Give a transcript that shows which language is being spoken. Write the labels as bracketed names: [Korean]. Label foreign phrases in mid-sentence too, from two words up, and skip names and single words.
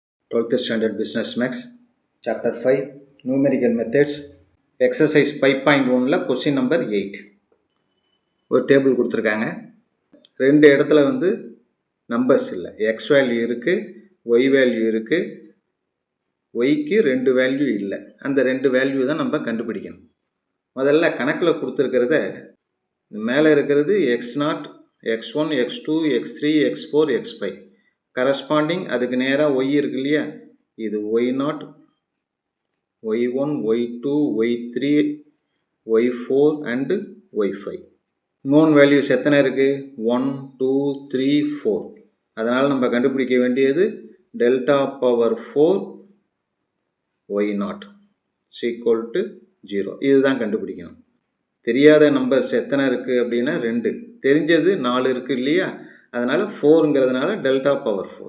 [English] 12th Standard Business Max, Chapter 5, Numerical Methods, Exercise 5.1ல Question number 8. [Tamil] ஒரு டேபிள் கொடுத்துருக்காங்க. ரெண்டு இடத்துல நம்பர்ஸ் இல்லை. [English] x value [Tamil] இருக்குது, [English] y value [Tamil] இருக்குது. ஒய்க்கு ரெண்டு வேல்யூ இல்லை. அந்த ரெண்டு வேல்யூ தான் நம்ம கண்டுபிடிக்கணும். முதல்ல கணக்கில் கொடுத்துருக்கிறத மேலே இருக்கிறது x0, x1, x2, x3, x4, x5 கரஸ்பாண்டிங் அதுக்கு நேராக ஒய் இருக்கு இல்லையா, இது y0, y1, y2, y3, y4 அண்டு y5. [English] known values [Tamil] எத்தனை இருக்குது? 1, 2, 3, 4. அதனால் நம்ம கண்டுபிடிக்க வேண்டியது [English] delta power 4 y0 equal to 0. [Tamil] இதுதான் கண்டுபிடிக்கணும். தெரியாத நம்பர்ஸ் எத்தனை இருக்குது அப்படின்னா 2, தெரிஞ்சது 4 இருக்குது இல்லையா, அதனால் 4ங்கிறதுனால [English] delta power 4.